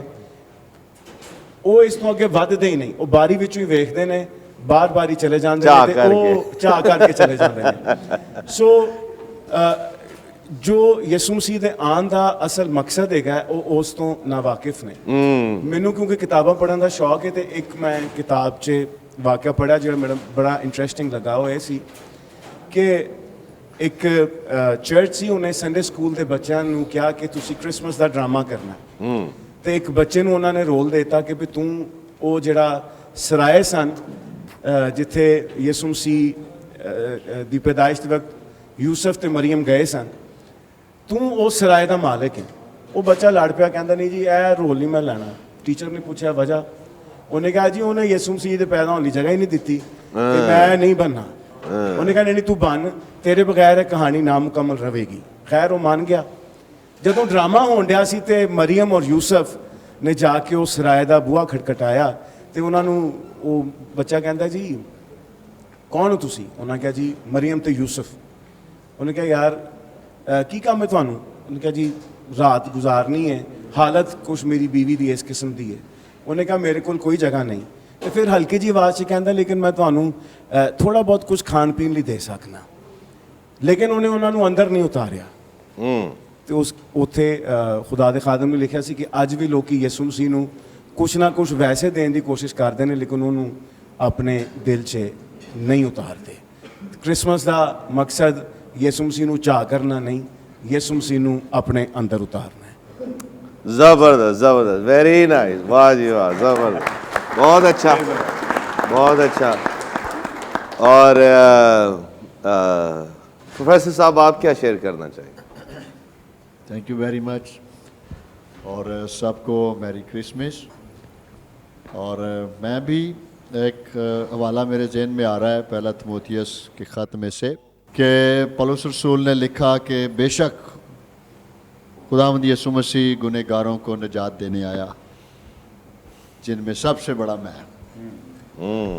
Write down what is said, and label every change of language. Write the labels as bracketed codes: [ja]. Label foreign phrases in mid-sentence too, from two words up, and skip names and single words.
[pa] وہ اس تو اگے ودھدے ہی نہیں, وہ باری وچوں ہی ویکھدے نے, بار باری چلے جاندے نے تے وہ چاہ کر کے چلے جاندے نے. سو جو یسوع مسیح دے آن دا اصل مقصد ہے وہ اس تو نا واقف نے. مینوں کیونکہ کتاباں پڑھن دا شوق ہے, تے ایک میں کتاب 'چ واقعہ پڑھا جڑا میرا بڑا انٹرسٹنگ لگا. وہ یہ سی کہ ایک چرچ سی, انہیں [en] Sunday school [pa] دے بچیاں نوں کہا کہ تسی کرسمس دا ڈرامہ کرنا. تے ایک بچے نوں انہوں نے رول دیتا کہ بھی تم وہ جڑا سرائے سن جتھے یسوع مسیح دی پیدائش دے وقت یوسف تے مریم گئے سن, تم اس سرائے دا مالک ہے. وہ بچہ لڑ پیا, کہندا نہیں جی اے رول نہیں میں لینا. ٹیچر نے پوچھا وجہ, انہیں کہا جی انہیں یسوع مسیح دے پیدا ہونے کی جگہ ہی نہیں دیتی کہ میں نہیں بننا. انہیں کہا نہیں تو بن, تیرے بغیر کہانی نامکمل رہے گی. خیر وہ مان گیا. جدوں ڈرامہ ہون ڈیا سی تے مریم اور یوسف نے جا کے اس سرائے دا بوہا کھٹکھٹایا تے انہاں نوں وہ بچہ کہندا جی کون ہو تسی؟ انہاں کہا جی مریم تے یوسف. انہیں کہا یار کی کام ہے تانوں؟ انہیں کہا جی رات گزارنی ہے, حالت کچھ میری بیوی دی اس قسم دی ہے. ਉਹਨੇ ਕਿਹਾ ਮੇਰੇ ਕੋਲ ਕੋਈ ਜਗ੍ਹਾ ਨਹੀਂ। ਤੇ ਫਿਰ ਹਲਕੀ ਜੀ ਆਵਾਜ਼ 'ਚ ਕਹਿੰਦਾ ਲੇਕਿਨ ਮੈਂ ਤੁਹਾਨੂੰ ਥੋੜਾ ਬਹੁਤ ਕੁਝ ਖਾਣ ਪੀਣ ਲਈ ਦੇ ਸਕਣਾ। ਲੇਕਿਨ ਉਹਨੇ ਉਹਨਾਂ ਨੂੰ ਅੰਦਰ ਨਹੀਂ ਉਤਾਰਿਆ। ਤੇ ਉਸ ਉੱਥੇ ਖੁਦਾ ਦੇ ਖਾਦਮ ਨੇ ਲਿਖਿਆ ਸੀ ਕਿ ਅੱਜ ਵੀ ਲੋਕੀ ਯਿਸੂ ਮਸੀਹ ਨੂੰ ਕੁਛ ਨਾ ਕੁਛ ਵੈਸੇ ਦੇਣ ਦੀ ਕੋਸ਼ਿਸ਼ ਕਰਦੇ ਨੇ ਲੇਕਿਨ ਉਹਨੂੰ ਆਪਣੇ ਦਿਲ 'ਚ ਨਹੀਂ ਉਤਾਰਦੇ। ਕ੍ਰਿਸਮਸ ਦਾ ਮਕਸਦ ਯਿਸੂ ਮਸੀਹ ਨੂੰ ਚਾਅ ਕਰਨਾ ਨਹੀਂ, ਯਿਸੂ ਮਸੀਹ ਨੂੰ ਆਪਣੇ ਅੰਦਰ ਉਤਾਰਨਾ ਹੈ। [ur] زبردست زبردست [en] very nice [ur] واہ جی واہ زبردست بہت اچھا بہت اچھا اور پروفیسر صاحب آپ کیا شیئر کرنا چاہیں گے؟ [en] thank you very much [ur] اور سب کو [en] merry Christmas [ur] اور میں بھی ایک حوالہ میرے ذہن میں آ رہا ہے پہلا تیموتھیوس کے خط میں سے کہ پولس رسول نے لکھا کہ بے شک خداوند یسوع مسیح گنہگاروں کو نجات دینے آیا جن میں سب سے بڑا میں ہوں۔